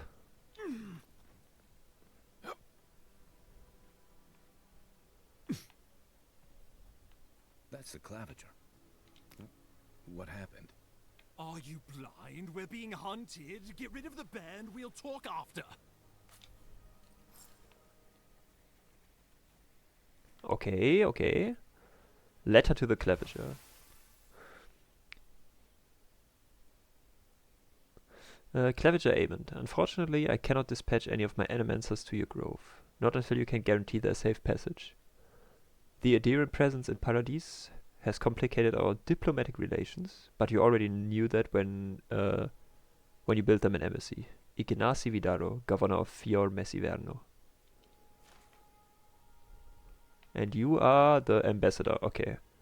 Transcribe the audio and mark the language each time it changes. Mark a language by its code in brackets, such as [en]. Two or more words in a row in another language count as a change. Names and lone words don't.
[en] That's the claviger. What happened? Are you blind? We're being hunted. Get rid of the band. We'll talk after. Okay, okay. Letter to the claviger. Claviger Amond. Unfortunately, I cannot dispatch any of my animancers to your grove. Not until you can guarantee their safe passage. The adherent presence in Paradise has complicated our diplomatic relations, but you already knew that when you built them an embassy. Ignacy Vidaro, governor of Fior Messiverno. And you are the ambassador, okay.